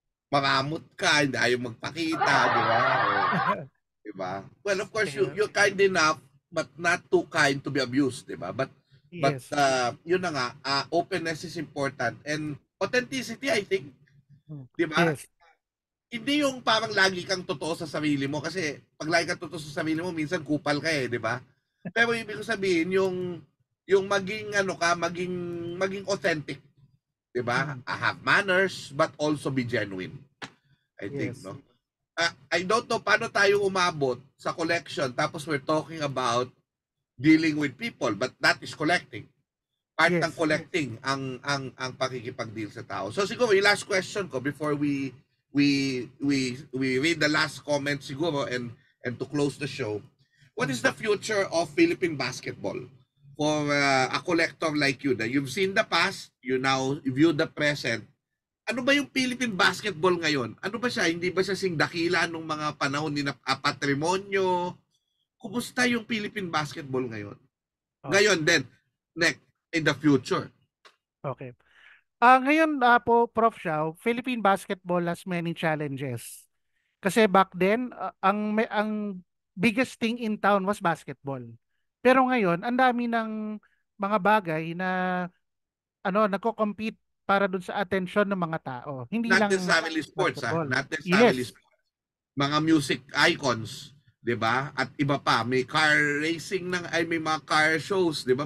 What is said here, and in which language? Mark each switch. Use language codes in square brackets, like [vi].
[tl] Mangamot ka, hindi ayaw magpakita, di ba? Di ba? [en] Well, of course, [tl] Kaya, [en] you're kind enough, but not too kind to be abused, [tl] di ba? [en] But yes. [tl] yun na nga, [en] openness is important and authenticity, I think, [tl] di ba? [en] Yes. [tl] Hindi yung parang lagi kang totoo sa sarili mo kasi pag lagi kang totoo sa sarili mo, minsan kupal ka di ba? Pero ibig ko sabihin yung maging maging authentic, di ba? [en] Have manners but also be genuine. I think, Yes. no? I don't know [tl] paano tayo umabot sa [en] collection [tl] tapos [en] we're talking about dealing with people, but that is collecting. Part Yes. [tl] ng collecting ang pakikipag-deal sa tao. [en] So [tl] siguro yung [en] last question ko before we read the last comment siguro and to close the show. What is the future of Philippine basketball for a collector like you? That you've seen the past, you now view the present. [tl] Ano ba yung Philippine basketball ngayon? Ano ba siya? Hindi ba siya sing dakila nung mga panahon ni Patrimonio? Kumusta yung Philippine basketball ngayon? Ngayon din, [en] next, in the future. [tl] Okay. Ngayon po, Prof. [en] Xiao, Philippine basketball has many challenges. [tl] Kasi [en] back then, ang biggest thing in town was basketball. [tl] Pero ngayon, ang dami ng mga bagay na nagko-compete para dun sa attention ng mga tao. Hindi [en] Not [tl] lang [en] necessarily sports, basketball. Not necessarily Yes. [tl] sports. Mga music icons, 'di ba? At iba pa, may car racing may mga car shows, 'di ba?